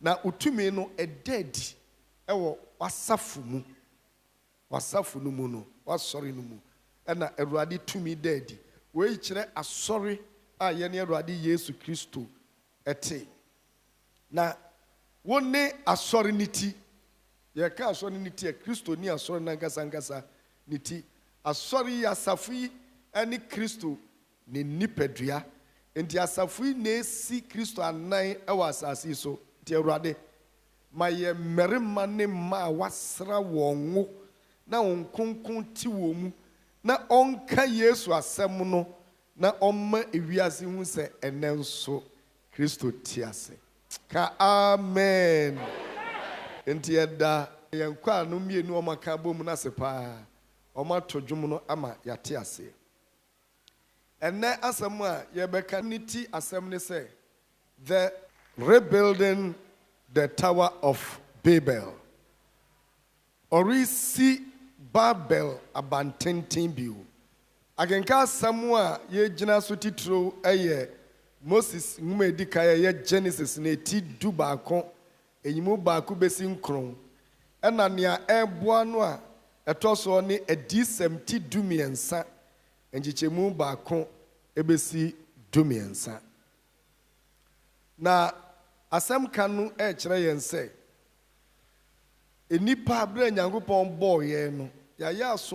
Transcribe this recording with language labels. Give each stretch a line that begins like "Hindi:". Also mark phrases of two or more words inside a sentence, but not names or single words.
Akan: na utumi no ededi ewo wasafu mu wasafu no mu no wasori no mu na Awurade tumi dedi we kire asori a ye ne Awurade Yesu Kristo ete na wonne asori niti ye ka asori niti e Kristo ni asori nankasa niti asori asafu yi ani Kristo ne nipadua enti asafu yi na esi Kristo anan ewa asase so ti Awurade ma ye mmerema ne ma wasra wonwo na onkonkon ti wo mu na onka Yesu asem no na omma ewiase hu se enenso Kristo ti ase ka amen enti eda yenkwa no mienu omaka bom na sepa oma todwum no ama yate ase enne asem a yebeka niti asem ne se
English: the rebuilding the Tower of Babel
Akan: orisi Babel abantenten biu agenka asem a ye gina so titro eye Moses nwuma edika ye Genesis na eti du baako enyimu baako besi nkron ena nea eboa no a etoso ne adisem ti dumiensa enjichemu baako ebesi dumiensa na asem kanu kire yen se enipa abra Nyankopon boye no ya